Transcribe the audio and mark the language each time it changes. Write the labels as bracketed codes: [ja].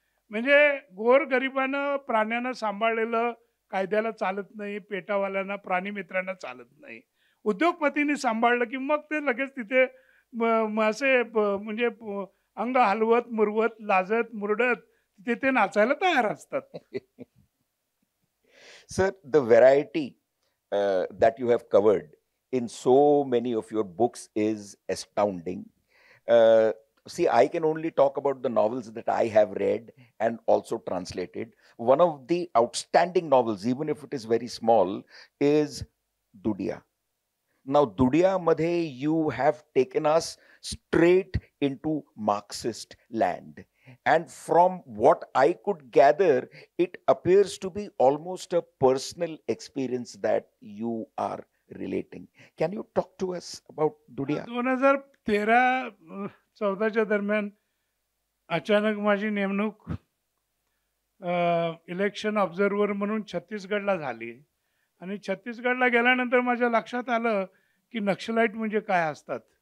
[mr] म्हणजे गोरगरिबानं प्राण्यांना सांभाळलेलं कायद्याला चालत नाही, पेटावाल्यांना प्राणी मित्रांना चालत नाही. उद्योगपतींनी सांभाळलं की मग ते लगेच तिथे असे म्हणजे अंग हलवत मुरवत लाजत मुरडत तिथे नाचायला तयार असतात. [en] Sir, the variety that you have covered in so many of your books is astounding. See, I can only talk about the novels that I have read and also translated. One of the outstanding novels, even if it is very small, is Dudia. Now, Dudia madhe you have taken us straight into Marxist land. And from what I could gather, it appears to be almost a personal experience that you are relating. Can you talk to us about Dudia? [mr] 2013-14च्या दरम्यान अचानक माझी नेमणूक election observer म्हणून छत्तीसगडला झाली आणि छत्तीसगडला गेल्यानंतर माझ्या लक्षात आलं की नक्षलाईट म्हणजे काय असतात.